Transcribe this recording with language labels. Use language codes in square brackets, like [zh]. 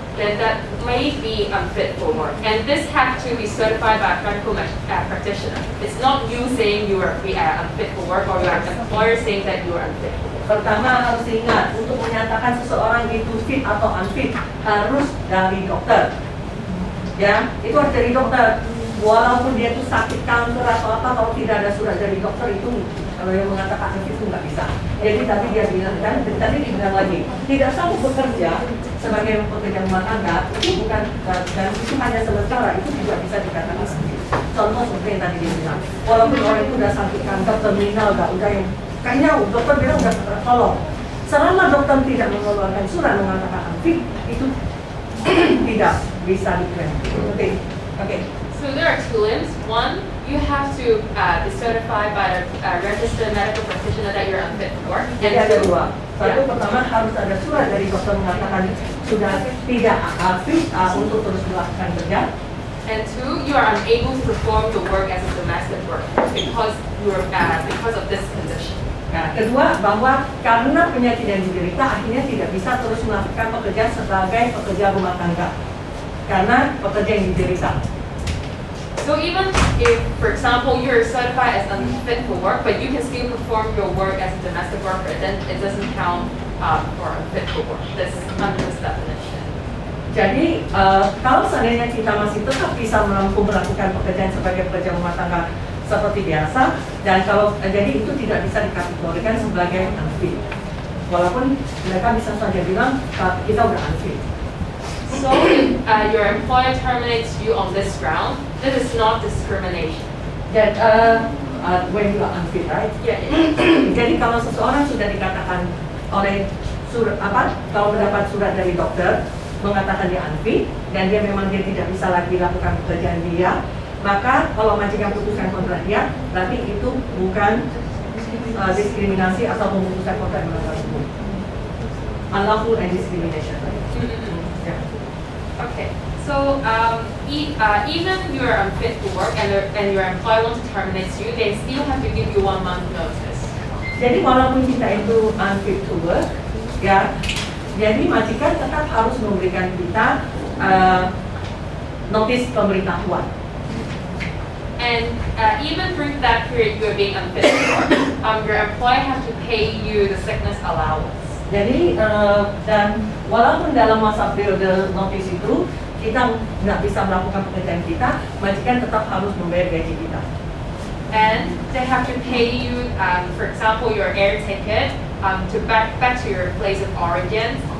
[en] Then that may be unfit for work. And this has to be certified by a medical practitioner. It's not you saying you are unfit for work or your employer saying that you are unfit. [id] Pertama harus ingat, untuk menyatakan seseorang itu fit atau unfit harus dari dokter. Ya, itu harus dari dokter. Walaupun dia itu sakit kanker atau apa, kalau tidak ada surat dari dokter itu kalau yang mengatakan unfit itu nggak bisa. Jadi tadi dia bilang kan, tadi dibilang lagi, tidak sanggup bekerja sebagai pekerja rumah tangga itu bukan dan itu hanya sementara, itu juga bisa dikatakan sakit. Contoh seperti yang tadi dia bilang, walaupun orang itu udah sakit kanker terminal, udah yang kayaknya dokter bilang udah tertolong. Selama dokter tidak mengeluarkan surat mengatakan unfit, itu tidak bisa diklaim. Oke. [en] So there are two limbs. One, you you have to be certified by a registered medical practitioner that you're unfit for work. [id] Jadi ada dua. Satu Ya. pertama harus ada surat dari dokter mengatakan sudah tidak fit untuk terus melakukan kerja. [en] And two, you are unable to perform the work as a domestic worker because of this condition. [id] Nah, kedua bahwa karena penyakit yang diderita akhirnya tidak bisa terus melakukan pekerjaan sebagai pekerja rumah tangga karena pekerja yang diderita. [en] So even if, for example, you're certified as unfit for work, but you can still perform your work as a domestic worker, then it doesn't count for unfit for work. This under this definition. [id] Jadi kalau seandainya kita masih tetap bisa mampu melakukan pekerjaan sebagai pekerja rumah tangga seperti biasa, dan kalau jadi itu tidak bisa dikategorikan sebagai unfit, walaupun mereka bisa saja bilang kita udah unfit. [en] So if your employer terminates you on this ground, this is not discrimination. Dan when you are unfit, right? Yeah. [id] Jadi kalau seseorang sudah dikatakan oleh kalau mendapat surat dari dokter mengatakan dia unfit dan dia memang dia tidak bisa lagi lakukan pekerjaan dia, maka kalau majikan putuskan kontrak dia, berarti itu bukan diskriminasi atau memutuskan kontrak melanggar hukum. [en] Unlawful and discrimination. Yeah. Okay. So even you are unfit for work and your employer wants to terminate you, they still have to give you 1 month notice. [id] Jadi walaupun kita itu [en] unfit to work, [id] ya, jadi majikan tetap harus memberikan kita notis pemberitahuan. [en] And even through that period you are being unfit for work, your employer has to pay you the sickness allowance. [id] Jadi dan walaupun dalam masa periode notis itu kita nggak bisa melakukan pekerjaan kita, majikan tetap harus membayar gaji kita. [en] And they have to pay you, for example, your air ticket to back to your place of origin,